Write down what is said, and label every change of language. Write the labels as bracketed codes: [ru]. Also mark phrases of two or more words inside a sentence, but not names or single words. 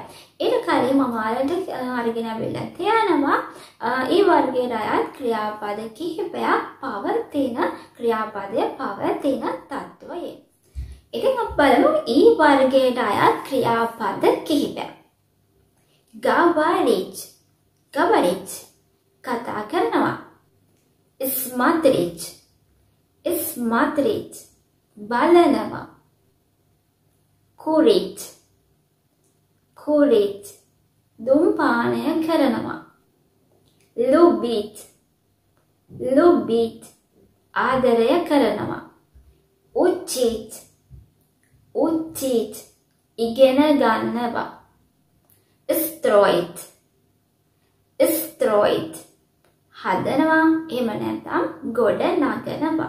[si] ඊට කලින් මම ඔයාලට අරගෙන ආවිල්ලා තියෙනවා ඊ වර්ගයට අයත් ක්‍රියාපද කිහිපයක් පවතින ක්‍රියාපදයේ පවතින තත්වයේ. ඉතින් අපි බලමු ඊ වර්ගයට අයත් ක්‍රියාපද කිහිපයක්. [ru] Говорить, говорить, [si] කතා කරනවා. [ru] Смотреть, смотреть, බලනවා. Курить, курить, [si] ධූමපානය කරනවා. [ru] Любить, любить, [si] ආදරය කරනවා. [ru] Учить, учить, [si] ඉගෙන ගන්නවා. [ru] Строить, строить, [si] හදනවා එහෙම නැත්නම් ගොඩ නගනවා.